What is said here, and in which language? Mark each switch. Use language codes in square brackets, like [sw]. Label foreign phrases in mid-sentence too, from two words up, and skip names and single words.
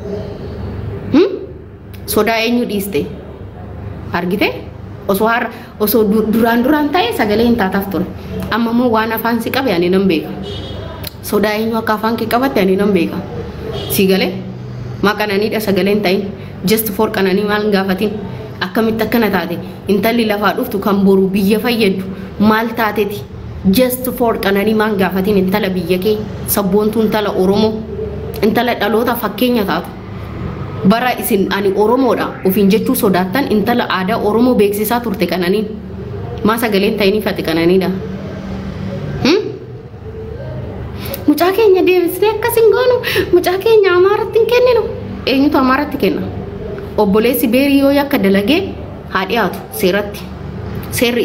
[om] sodaa eenyu dhiiste argite osoo duraan ta'e sagalee hin taataaf ture amma moo waan afaan si qabe ani nan beeka sodaa eenyu akka afaan kee qabatte ani nan beeka si galee maa qananiidha sagaleen ta'in [en] just for [om] qananii maal gaafatin akkamitti akkana taate intalli lafaa dhuftu kan boru biyya fayyadu maal taateti [en] just for [om] qananii maal gaafatin intala biyya kee sabboontu intala oromoo intala dhaloota fakkeenya taatu bara isin ani oromoodha ofiin jechuu sodaattan intala aadaa oromoo beeksisaa turte qananiin maa sagaleen ta'iniif ati qananiidha mucaa keenya deebisnee akkasin goonu mucaa keenya amaaratti hin kenninu eenyutu amaaratti kenna obboleessi beerii yoo yakka dalagee haa dhiyaatu seerri